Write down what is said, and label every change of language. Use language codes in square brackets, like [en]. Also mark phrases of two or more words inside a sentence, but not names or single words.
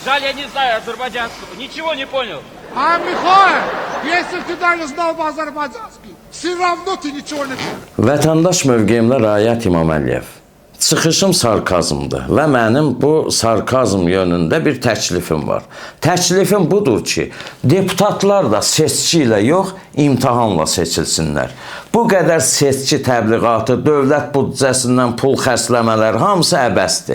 [ru] Жаль, я не знаю азербайджанского. Ничего не понял. А, Михаил, если ты даже знал бы азербайджанский, все равно ты nичего не понял. [az] Vətəndaş mövqeyimlə Rayət İmam Əliyev. Çıxışım sarkazmdır və mənim bu sarkazm yönündə bir təklifim var. Təklifim budur ki, deputatlar da seçki ilə yox, imtahanla seçilsinlər. Bu qədər seçki təbliğatı, dövlət büdcəsindən pul xərcləmələr hamısı əbəsdir.